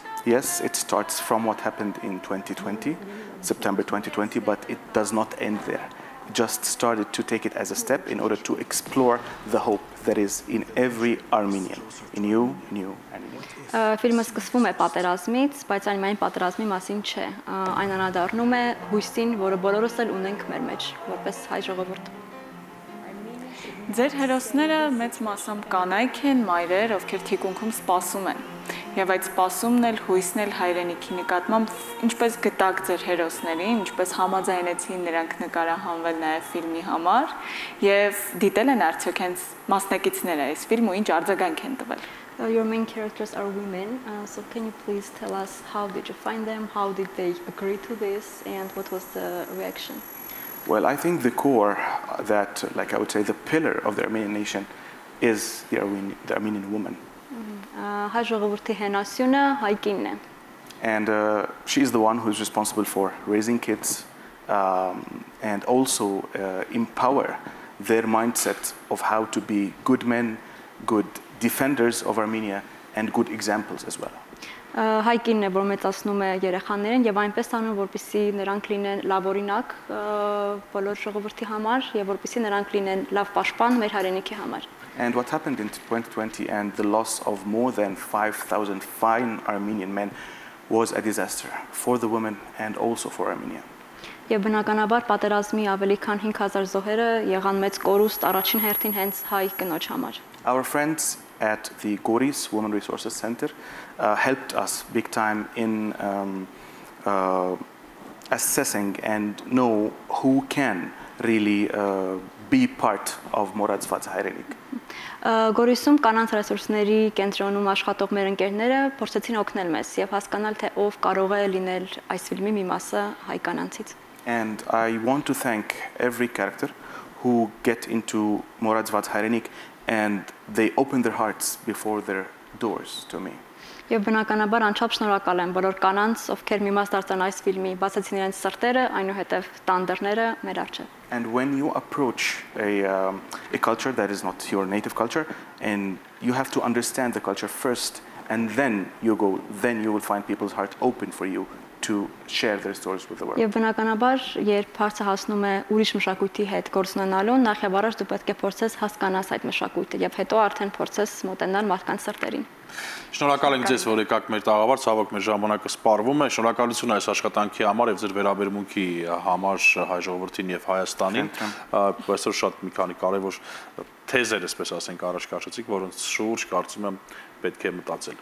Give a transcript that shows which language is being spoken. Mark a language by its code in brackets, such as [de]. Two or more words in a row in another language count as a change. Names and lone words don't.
[en] Yes, it starts from what happened in 2020, September 2020, but it does not end there. It just started to take it as a step in order to explore the hope that is in every Armenian, in you, and in me. [hy] Ֆիլմը սկսվում է պատերազմից, բայց այն միայն պատերազմի մասին չէ։ Այն անդրադառնում է հույսին, որը բոլորս էլ ունենք մեր մեջ, որպես հայ ժողովուրդ։ Ձեր հերոսները մեծ մասամբ կանայք են, մայրեր, ովքեր թիկունքում սպասում են։ Եվ այդ սպասումն էլ հույսն էլ հայրենիքի նկատմամբ ինչպես գտակ ձեր հերոսներին, ինչպես համաձայնեցին նրանք նկարահանվել նաև ֆիլմի համար, եւ դիտել են արդյոք հենց մասնակիցները այս ֆիլմը ինչ արձագանք են տվել։ [en] Your main characters are women, so can you please tell us how did you find them, how did they agree to this, and what was the reaction? Well, I think the core that, like I would say, the pillar of the Armenian nation is the Armenian woman. [hy] Հայ ժողովրդի հենասյունը հայ կինն է։ [en] And she is the one who is responsible for raising kids and also empower their mindset of how to be good men, good defenders of Armenia, and good examples as well. [hy] Հայ կինն է, որ մեծացնում է երեխաներին եւ այնպես անում, որպեսզի նրանք լինեն լավ օրինակ բոլոր ժողովրդի համար եւ որպեսզի նրանք լինեն լավ պաշտպան մեր հայրենիքի համար։ [en] And what happened in 2020 and the loss of more than 5,000 fine Armenian men was a disaster for the women and also for Armenia. [hy] Եվ բնականաբար պատերազմի ավելի քան 5000 զոհերը եղան մեծ կորուստ առաջին հերթին հենց հայ կնոջ համար։ [en] Our friends at the Goris Women Resources Center helped us big time in assessing and know who can really be part of մոռացված հայրենիք. [hy] Գորիսում կանանց ռեսուրսների կենտրոնում աշխատող մեր ընկերները փորձեցին օգնել մեզ եւ հասկանալ թե ով կարող է լինել այս ֆիլմի մի մասը հայ կանանցից. [en] And I want to thank every character who get into մոռացված հայրենիք and they open their hearts before their doors to me. [hy] Եվ բնականաբար անչափ շնորհակալ եմ բոլոր կանանց, ովքեր մի մաս դարձան այս ֆիլմի, բացեցին իրենց սրտերը, այնուհետև տան դռները մեր առջև. [en] And when you approach a culture that is not your native culture, and you have to understand the culture first, and then you will find people's heart open for you to share their stories with the world. [hy] Եվ բնականաբար, երբ հարցը հասնում է ուրիշ մշակույթի հետ գործ ունենալուն, նախ եւ առաջ դու պետք է փորձես հասկանալ այդ մշակույթը եւ հետո արդեն փորձես մոտենալ մարդկանց սրտերին. Շնորհակալ ենք ձեզ, որ եկաք մեր տաղավար, ցավոք մեր ժամանակը սպառվում է։ Շնորհակալություն այս աշխատանքի համար եւ ձեր վերաբերմունքի համար հայ ժողովրդին եւ Հայաստանին։ Այսօր շատ մի քանի կարեւոր թեզեր, այսպես ասենք, առաջ քաշեցիք, որոնց շուրջ կարծում եմ պետք է մտածել։